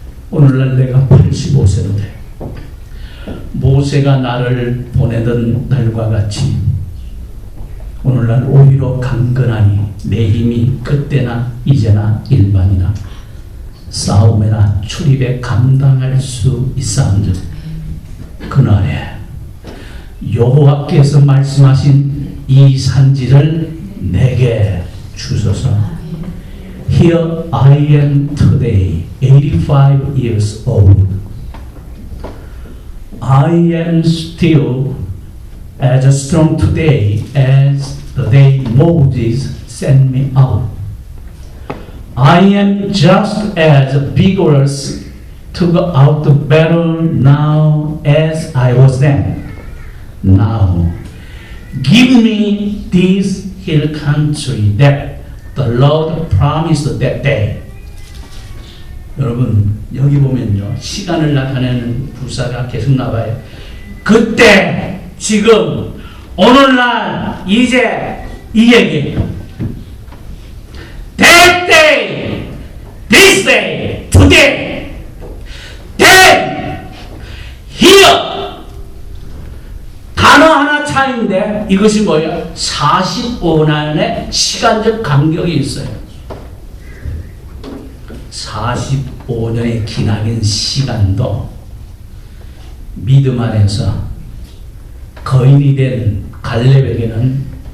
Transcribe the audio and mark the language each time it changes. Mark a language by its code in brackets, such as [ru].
[ko] 오늘날 내가 85세로 돼. 모세가 나를 보내던 날과 같이 오늘날 오히려 강건하니 내 힘이 그때나 이제나 일반이나 싸움에나 출입에 감당할 수 있사온즉 그날에 여호와께서 말씀하신 이 산지를 내게 주소서. [en] Here I am today, 85 years old. I am still as strong today as the day Moses sent me out. I am just as vigorous to go out to battle now as I was then. Now, give me this hill country that the Lord promised that day. [ko] 여러분 여기 보면요 시간을 나타내는 부사가 계속 나와요. 그때, 지금, 오늘날, 이제 이 얘기예요. [en] That day, this day, today, then, here. [ko] 단어 하나 차이인데 이것이 뭐예요? 45년의 시간적 간격이 있어요. 45년의 기나긴 시간도 믿음 안에서 거인이 된 갈렙에게는